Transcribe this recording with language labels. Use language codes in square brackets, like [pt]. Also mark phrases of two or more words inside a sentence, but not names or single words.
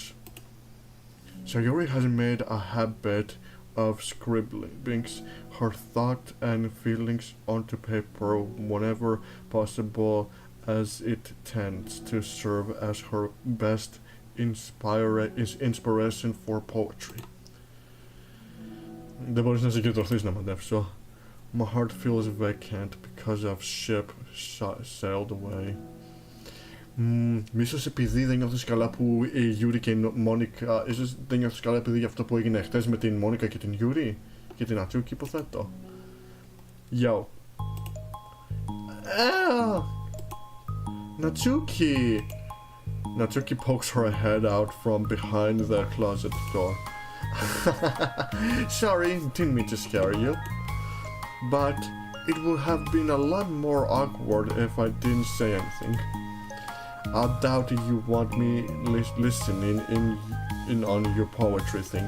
[en] Sayori has made a habit of scribbling her thoughts and feelings onto paper whenever possible, as it tends to serve as her best inspiration for poetry. [el] Δεν μπορείς να συγκεντρωθείς να μαντεύσω. [en] My heart feels vacant because of ship sailed away. [el] Ίσως επειδή δεν νιώθεις καλά που η Yuri και η Μόνικα, ίσως δεν νιώθεις καλά επειδή για αυτό που έγινε χτες με την Μόνικα και την Yuri και την Natsuki, υποθέτω. [en] Yo. Natsuki! Natsuki pokes her head out from behind the closet door. Sorry, didn't mean to scare you. But it would have been a lot more awkward if I didn't say anything. I doubt you want me listening in on your poetry thing.